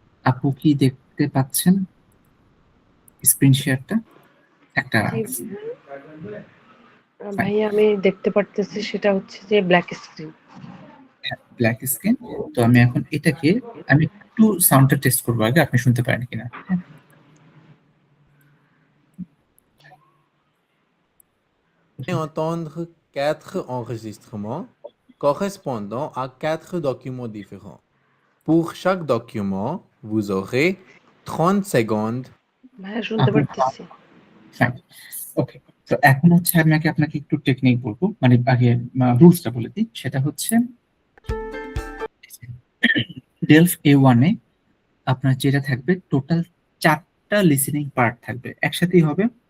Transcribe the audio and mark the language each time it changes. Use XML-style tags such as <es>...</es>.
<bn>আপু কি দেখতে পাচ্ছেন স্ক্রিন শেয়ারটা? একটা জি ভাইয়া আমি দেখতে পারতেছি, সেটা হচ্ছে যে ব্ল্যাক স্ক্রিন। Black screen. তো আমি এখন এটাকে, আমি একটু সাউন্ডটা টেস্ট করবো আগে, আপনি শুনতে পারেন কিনা, হ্যাঁ।</bn> <fr>Entendre 4 enregistrements correspondant à 4 documents différents. Pour chaque document, vous aurez 30 secondes.</fr> <bn>ভাইয়া শুনতে আপু পারতেছি। ফাইন, ওকে। তো এখন হচ্ছে আমি আগে আপনাকে একটু টেকনিক বলবো, মানে আগে রুলসটা বলে দিই। সেটা হচ্ছে ডেলফ A1 এ আপনার যেটা থাকবে, টোটাল 4টা লিসেনিং পার্ট থাকবে, একসাথেই হবে।</bn>